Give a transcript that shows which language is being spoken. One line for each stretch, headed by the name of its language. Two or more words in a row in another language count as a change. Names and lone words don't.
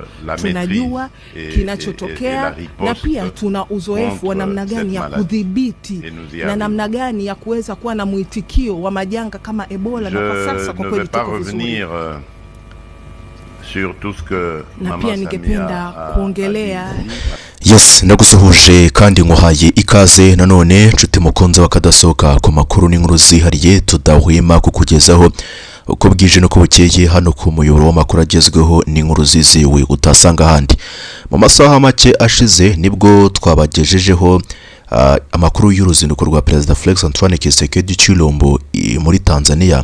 Swahili: Tunajua kinachotokea, na pia tuna uzoefu wa namna gani ya kudhibiti na namna gani ya kuweza kuwa na mwitikio wa majanga kama Ebola, na kwa sasa kwa kweli tuko vizuri. Na pia ningependa kuongelea Yes,
Kinyarwanda: nagusuhuje kandi nguhaye ikaze nanone nshuti mukunze wakadasoka ku makuru n'inkuru zihariye tudahwema kukugezaho uko bwije no kubukeye hano ku muyoboro w'amakuru agezweho n'inkuru zizewe utasanga handi. Mu masaha make ashize nibwo twabagejejeho amakuru y'uruzinduko rwa President Felix Antoine Tshisekedi Tshilombo muri Tanzania.